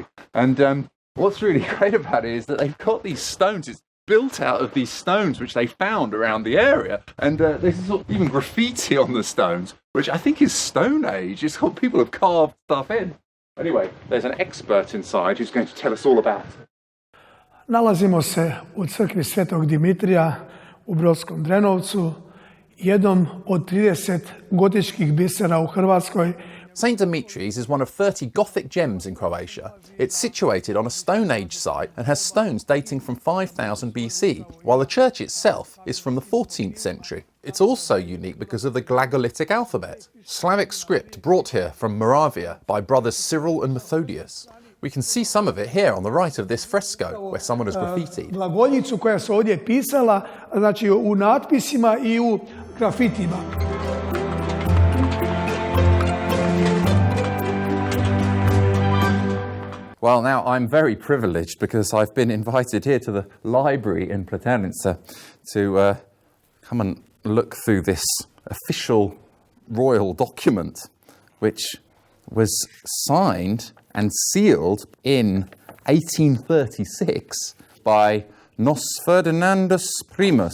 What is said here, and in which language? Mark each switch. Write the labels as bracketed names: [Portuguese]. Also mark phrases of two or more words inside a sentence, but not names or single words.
[English] And what's really great about it is that they've got these stones. It's built out of these stones which they found around the area. And there's even graffiti on the stones, which I think is Stone Age. It's what people have carved stuff in. Anyway, there's an expert inside who's going to tell us all about it. [Croatian] Nalazimo se u crkvi Svetog Dimitrija u Brodskom Drenovcu, jednom od 30 gotičkih bisera u Hrvatskoj. [English] St. Dimitri's is one of 30 Gothic gems in Croatia. It's situated on a Stone Age site and has stones dating from 5000 BC, while the church itself is from the 14th century. It's also unique because of the Glagolitic alphabet, Slavic script brought here from Moravia by brothers Cyril and Methodius. We can see some of it here on the right of this fresco, where someone has graffitied. [Croatian] Glagoljicu koja se ovdje pisala, znači u natpisima i u grafitima. [English] Well, now I'm very privileged because I've been invited here to the library in Pleternica to come and look through this official royal document, which was signed and sealed in 1836 by Nos Ferdinandus Primus.